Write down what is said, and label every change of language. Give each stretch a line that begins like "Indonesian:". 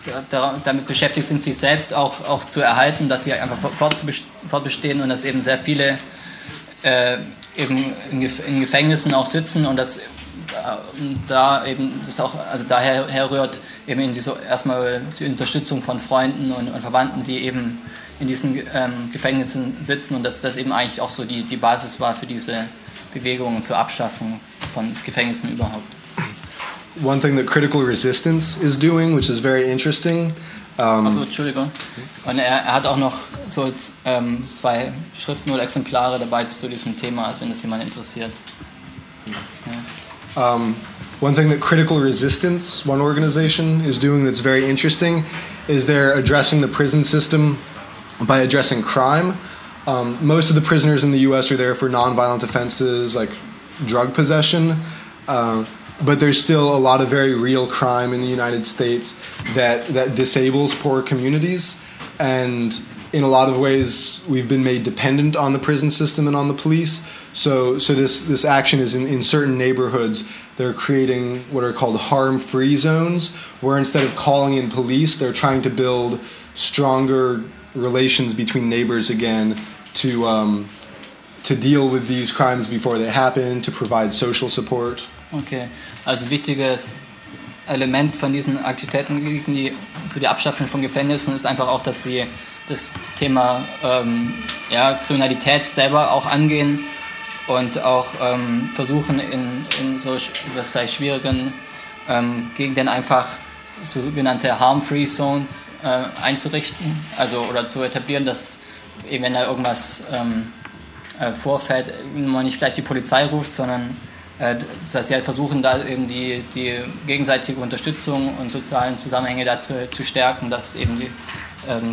German: damit beschäftigt sind, sich selbst auch zu erhalten, dass sie einfach fortbestehen und dass eben sehr viele eben in Gefängnissen auch sitzen und dass da eben das auch, also daher herrührt eben in diese erstmal die Unterstützung von Freunden und Verwandten, die eben in diesen Gefängnissen sitzen und dass das eben eigentlich auch so die Basis war für diese Bewegungen zur Abschaffung von Gefängnissen überhaupt.
English: One thing that critical resistance is doing, which is very interesting.
German: Also, Entschuldigung. Und er hat auch noch so zwei Schriften oder Exemplare dabei zu diesem Thema, als wenn das jemand interessiert. Ja.
English: One thing that Critical Resistance, one organization, is doing that's very interesting, is they're addressing the prison system by addressing crime. Most of the prisoners in the U.S. are there for nonviolent offenses like drug possession. But there's still a lot of very real crime in the United States that disables poor communities. And in a lot of ways, we've been made dependent on the prison system and on the police. So this action is in certain neighborhoods, they're creating what are called harm-free zones, where instead of calling in police, they're trying to build stronger relations between neighbors again to deal with these crimes before they happen, to provide social support.
German: Okay, also ein wichtiges Element von diesen Aktivitäten für die Abschaffung von Gefängnissen ist einfach auch, dass sie das Thema Kriminalität selber auch angehen und auch versuchen, in so vielleicht schwierigen Gegenden einfach sogenannte harm-free zones einzurichten, also oder zu etablieren, dass eben wenn da irgendwas vorfällt, man nicht gleich die Polizei ruft, sondern das heißt, sie halt versuchen da eben die gegenseitige Unterstützung und sozialen Zusammenhänge dazu zu stärken, dass eben die